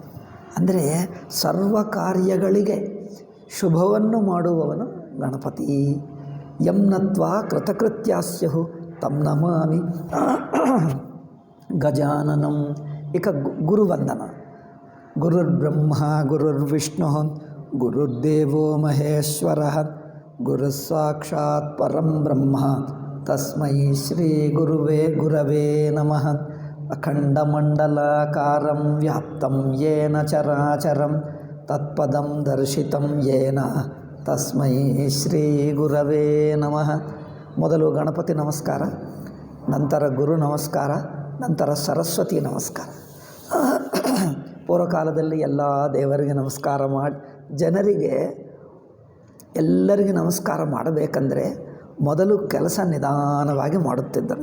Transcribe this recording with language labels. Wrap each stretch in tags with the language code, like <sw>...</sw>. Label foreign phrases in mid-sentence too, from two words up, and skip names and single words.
<kn>ಅಂದರೆ ಸರ್ವ ಕಾರ್ಯಗಳಿಗೆ ಶುಭವನ್ನು ಮಾಡುವವನು ಗಣಪತಿ.</kn> <sa>ಯಮ್ನತ್ವಾ ಕೃತಕೃತ್ಯಾ ಸ್ಯುಃ ತಂ ನಮಾಮಿ ಗಜಾನನಂ.</sa> <kn>ಇಕ ಗುರುವಂದನ.</kn> <sa>ಗುರುರ್ಬ್ರಹ್ಮ ಗುರುರ್ವಿಷ್ಣು ಗುರುರ್ದೇವೋ ಮಹೇಶ್ವರಃ ಗುರುಸ್ಸಾಕ್ಷಾತ್ ಪರಂ ಬ್ರಹ್ಮ ತಸ್ಮೈ ಶ್ರೀ ಗುರವೇ ನಮಃ. ಅಖಂಡಮಂಡಲಾಕಾರಂ ವ್ಯಾಪ್ತಂ ಯೇನ ಚರಾಚರಂ ತತ್ಪದಂ ದರ್ಶಿತಂ ಯೇನ ತಸ್ಮೈ ಶ್ರೀ ಗುರವೇ ನಮಃ.</sa> <kn>ಮೊದಲು ಗಣಪತಿ ನಮಸ್ಕಾರ, ನಂತರ ಗುರು ನಮಸ್ಕಾರ, ನಂತರ ಸರಸ್ವತಿ ನಮಸ್ಕಾರ. ಪೂರ್ವಕಾಲದಲ್ಲಿ ಎಲ್ಲ ದೇವರಿಗೆ ನಮಸ್ಕಾರ ಮಾಡಿ ಎಲ್ಲರಿಗೆ ನಮಸ್ಕಾರ ಮಾಡಬೇಕಂದ್ರೆ ಮೊದಲು ಕೆಲಸ ನಿಧಾನವಾಗಿ ಮಾಡುತ್ತಿದ್ದರು.</kn>